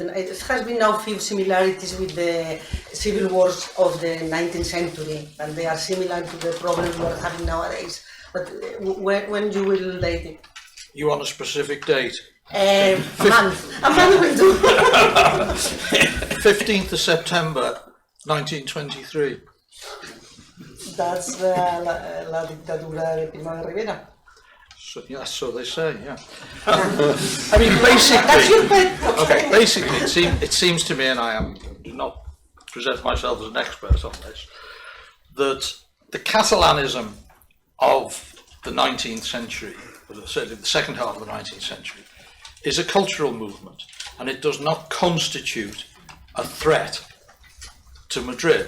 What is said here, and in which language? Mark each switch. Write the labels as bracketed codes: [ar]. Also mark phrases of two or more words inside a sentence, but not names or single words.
[en] It has been now few similarities with the civil wars of the 19th century, and they are similar to the problems we are having nowadays. But when you will date it? You want a specific date? A month. A month will do. 15th of September 1923. That's [es] la dictadura de Primo de Rivera. [en] So, yeah, so they say, yeah. I mean, basically, That's your bet. okay, basically, it seems to me, and do not present myself as an expert on this, that the Catalanism of the 19th century, or certainly the second half of the 19th century, is a cultural movement, and it does not constitute a threat to Madrid.